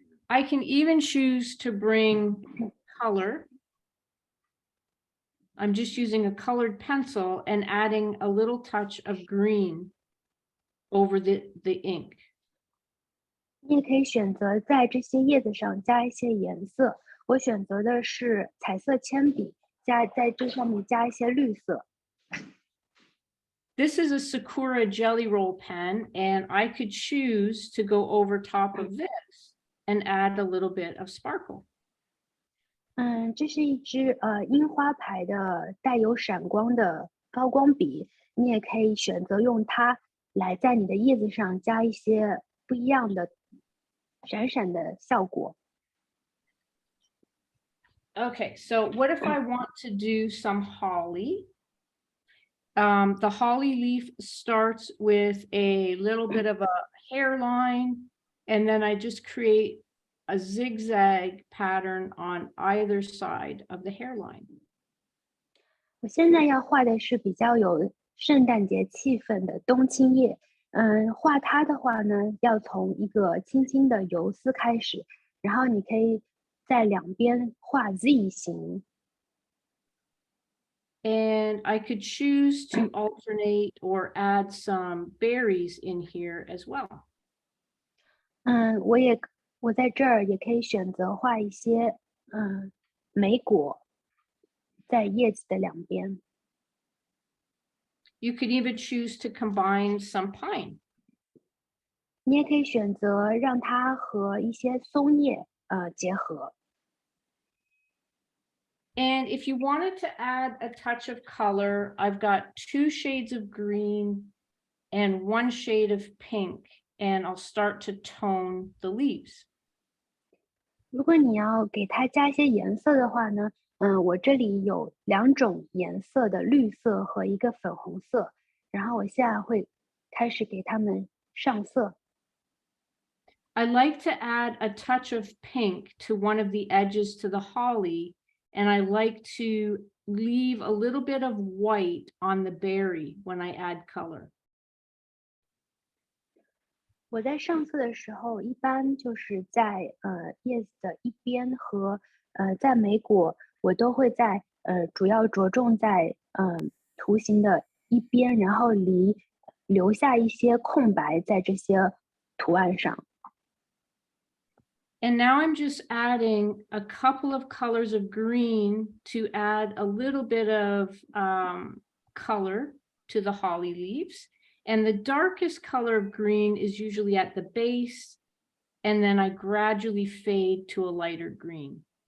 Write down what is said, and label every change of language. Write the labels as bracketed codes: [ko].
[en] I can even choose to bring color. I'm just using a colored pencil and adding a little touch of green over the ink. [zh] 你也可以选择在这些叶子上加一些颜色，我选择的是彩色铅笔，在这上面加一些绿色。 [en] This is a Sakura Jelly Roll pen, and I could choose to go over top of this and add a little bit of sparkle. [zh] 这是一支樱花牌的带有闪光的高光笔，你也可以选择用它来在你的叶子上加一些不一样的闪闪的效果。 [en] Okay, so what if I want to do some holly? The holly leaf starts with a little bit of a hairline, and then I just create a zigzag pattern on either side of the hairline. [zh] 我现在要画的是比较有圣诞节气氛的冬青叶。画它的话呢，要从一个轻轻的游丝开始，然后你可以在两边画 Z 型。 [en] And I could choose to alternate or add some berries in here as well. [zh] 我在这儿也可以选择画一些莓果在叶子的两边。 [en] You could even choose to combine some pine. [zh] 你也可以选择让它和一些松叶结合。 [en] And if you wanted to add a touch of color, I've got 2 shades of green and 1 shade of pink, and I'll start to tone the leaves. [zh] 如果你要给它加一些颜色的话呢，我这里有2种颜色的绿色和一个粉红色，然后我现在会开始给它们上色。 [en] I like to add a touch of pink to one of the edges to the holly, and I like to leave a little bit of white on the berry when I add color. [zh] 我在上色的时候，一般就是在叶子的一边和在莓果，我都会在主要着重在图形的一边，然后留下一些空白在这些图案上。 [en] And now I'm just adding a couple of colors of green to add a little bit of color to the holly leaves. And the darkest color of green is usually at the base, and then I gradually fade to a lighter green.